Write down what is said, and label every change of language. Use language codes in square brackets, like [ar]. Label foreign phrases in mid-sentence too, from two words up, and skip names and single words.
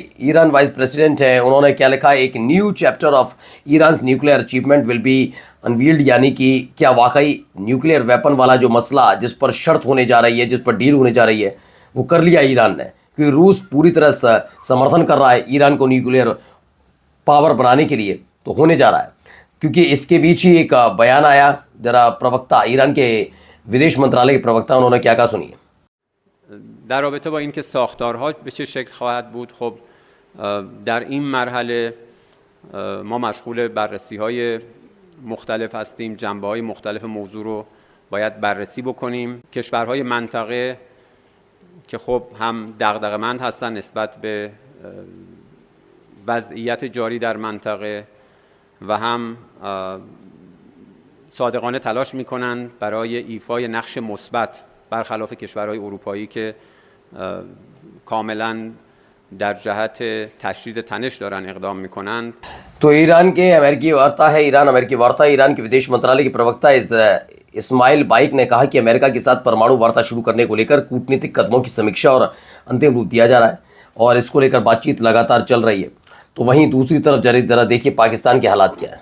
[hi] ईरान वाइस प्रेसिडेंट है, उन्होंने क्या लिखा, एक [en] new chapter of Iran nuclear achievement will be unveiled, [hi] यानी कि क्या वाकई [en] nuclear weapon [hi] वाला जो मसला जिस पर शर्त होने जा रही है, जिस पर डील होने जा रही है, वो कर लिया ईरान ने। क्योंकि रूस पूरी तरह समर्थन कर रहा है ईरान को [en] nuclear power [hi] बनाने के लिए, तो होने जा रहा है। क्योंकि इसके बीच ही एक बयान आया, जरा प्रवक्ता, ईरान के विदेश मंत्रालय के प्रवक्ता, उन्होंने क्या कहा सुनिए। [fa] در رابطه با اینکه ساختارها به چه شکل خواهد بود، خب در این مرحله ما مشغول بررسی‌های مختلف هستیم. جنبه‌های مختلف موضوع رو باید بررسی بکنیم. کشورهای منطقه که خب هم دغدغه‌مند هستن نسبت به وضعیت جاری در منطقه و هم صادقانه تلاش می‌کنند برای ایفای نقش مثبت برخلاف کشورهای اروپایی که کاملا در جهت تشدید تنش دارن اقدام میکنن. [hi] तो ईरान के अमेरिकी वार्ता है, ईरान अमेरिकी वार्ता। ईरान के विदेश मंत्रालय के प्रवक्ता इस्माइल बाइक ने कहा कि अमेरिका के साथ परमाणु वार्ता शुरू करने को लेकर कूटनीतिक कदमों की समीक्षा और अंतिम रूप दिया जा रहा है और इसको लेकर बातचीत लगातार चल रही है। तो वहीं दूसरी तरफ जरा देखिए पाकिस्तान के हालात क्या है।